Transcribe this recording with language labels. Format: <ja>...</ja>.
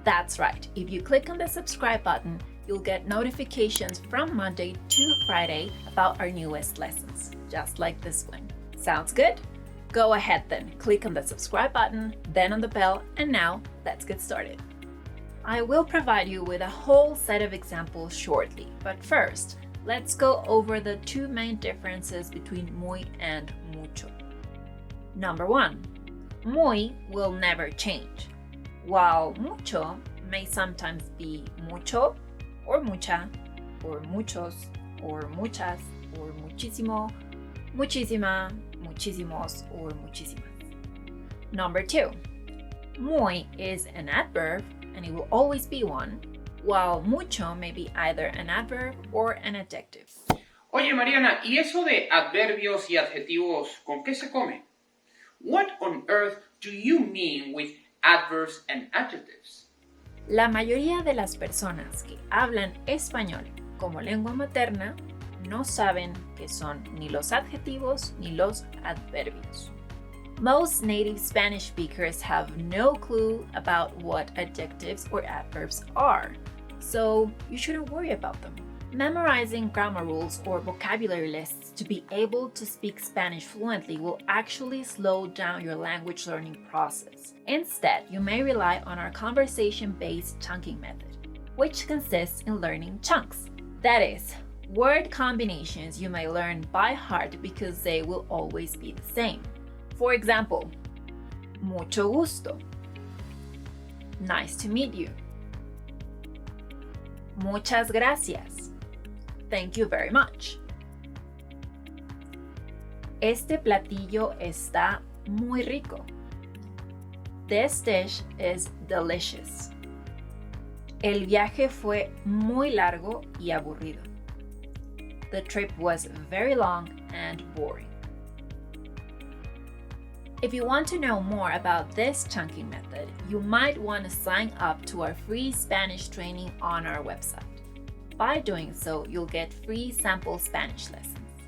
<en>That's right, if you click on the subscribe button, you'll get notifications from Monday to Friday about our newest lessons, just like this one. Sounds good? Go ahead then, click on the subscribe button, then on the bell, and now let's get started. I will provide you with a whole set of examples shortly, but first, let's go over the 2 main differences between muy and mucho. Number 1, muy will never change, while mucho may sometimes be mucho, or mucha, or muchos, or muchas, or muchísimo, muchísima, muchísimos, or muchísimas. Number 2, muy is an adverb, and it will always be one, while mucho may be either an adverb or an adjective.</en> <es>Oye, Mariana, ¿y eso de adverbios y adjetivos con qué se come?</es> <en>What on earth do you mean with adverbs and adjectives?</en> <es>La mayoría de las personas que hablan español como lengua materna no saben qué son ni los adjetivos ni los adverbios.</es> <en>Most native Spanish speakers have no clue about what adjectives or adverbs are, so you shouldn't worry about them. Memorizing grammar rules or vocabulary lists to be able to speak Spanish fluently will actually slow down your language learning process. Instead, you may rely on our conversation-based chunking method, which consists in learning chunks. That is, word combinations you may learn by heart because they will always be the same. For example,</en> <es>mucho gusto.</es> <en>Nice to meet you.</en> <es>Muchas gracias.</es> <en>Thank you very much.</en> <es>Este platillo está muy rico.</es> <en>This dish is delicious.</en> <es>El viaje fue muy largo y aburrido.</es> <en>The trip was very long and boring. If you want to know more about this chunking method, you might want to sign up to our free Spanish training on our website. By doing so, you'll get free sample Spanish lessons.</en>